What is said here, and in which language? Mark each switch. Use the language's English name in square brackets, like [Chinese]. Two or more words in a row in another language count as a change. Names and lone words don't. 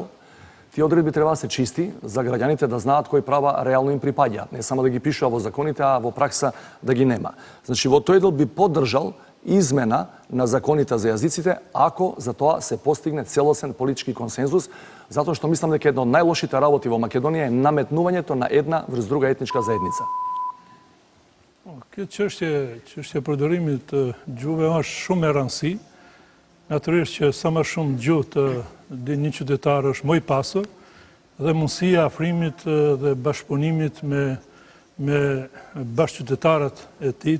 [Macedonian] Тие одредби треба да се чисти за граѓаните да знаат кои права реално им припаѓаат, не само да ги пишува во законите, а во пракса да ги нема. Значи во тој дел би поддржал измена на законите за јазиците ако за тоа се постигне целосен политички консензус, затоа што мислам дека една од најлошите работи во Македонија е наметнувањето на една врз друга етничка заедница. [Albanian] Kjo çështje përdorimit të gjuhëve është shumë e rëndësishme. Natyrisht që sa më shumë gjuhë të një qytetar është më i pasur dhe mundësia afrimit dhe bashkëpunimit me bashkëqytetarët e tij